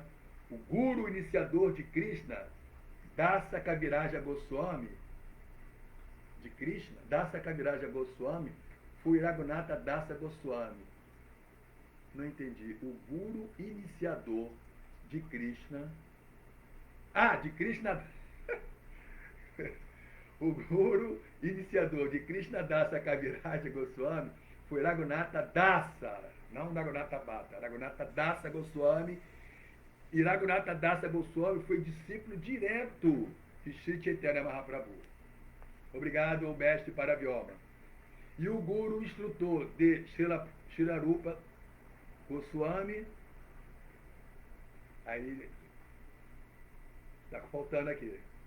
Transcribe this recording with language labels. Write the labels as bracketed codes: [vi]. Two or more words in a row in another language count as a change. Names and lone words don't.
[pt] O guru iniciador de Krishna, Dasa Kaviraja Goswami, de Krishna, Dasa Kaviraja Goswami, foi Raghunatha Dasa Goswami. Não entendi. O guru iniciador de Krishna. De Krishna. O guru iniciador de Krishna Dasa Kaviraja Goswami foi Raghunatha Dasa, não Raghunatha Bhatta, Raghunatha Dasa Goswami. E Raghunatha Dasa Goswami foi discípulo direto de Sri Chaitanya Mahaprabhu. Obrigado, mestre Paravyoma. E o guru instrutor de Srila Rupa Goswami, aí está faltando aqui.